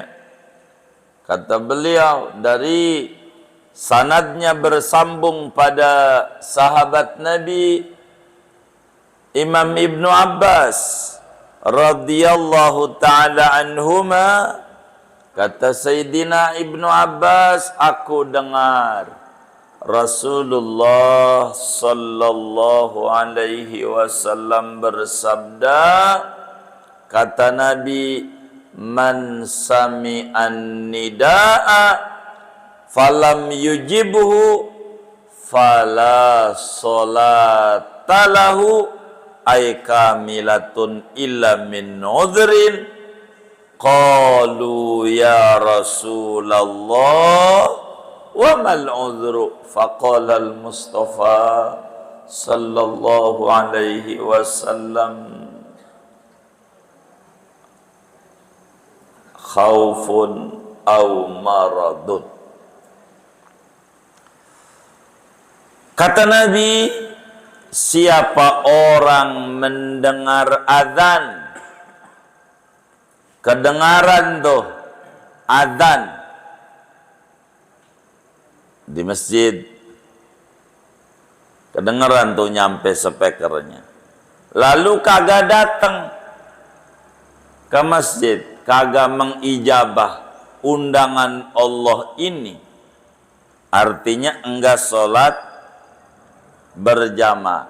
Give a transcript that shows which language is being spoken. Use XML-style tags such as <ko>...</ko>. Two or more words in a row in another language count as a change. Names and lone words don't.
<id>Kata beliau dari sanadnya bersambung pada sahabat Nabi Imam Ibnu Abbas</id> <ar>رضي الله تعالى عنهما.</ar> <id>Kata Sayyidina Ibnu Abbas, aku dengar Rasulullah</id> <ar>صلى الله عليه وسلم</ar> <id>bersabda, kata Nabi,</id> <ar>من سمع النداء فلم يجبه فلا صلاة له أي كاملة إلا من عذر. قالوا يا رسول الله وما العذر، فقال المصطفى صلى الله عليه وسلم، خوف أو مرض.</ar> <id>Kata Nabi, siapa orang mendengar azan, kedengaran tuh azan di masjid, kedengaran tuh nyampe speakernya, lalu kagak datang ke masjid, kagak mengijabah undangan Allah ini, artinya enggak sholat berjamaah.</id>